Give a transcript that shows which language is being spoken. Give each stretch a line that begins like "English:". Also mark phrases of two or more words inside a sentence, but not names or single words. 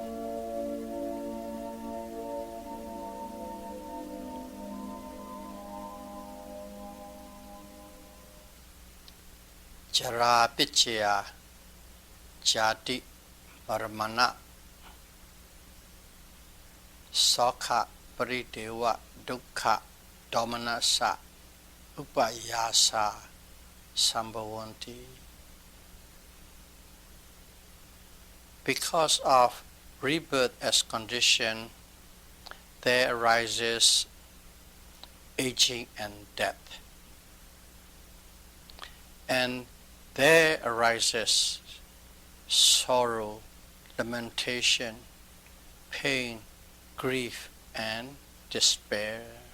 Pali: Jara Pichya Jati Paramana Sokha Paridewa Dukkha Domanasa Upayasa Sambhavanti.
English: Because of rebirth as condition, there arises aging and death. And there arises sorrow, lamentation, pain, grief, and despair.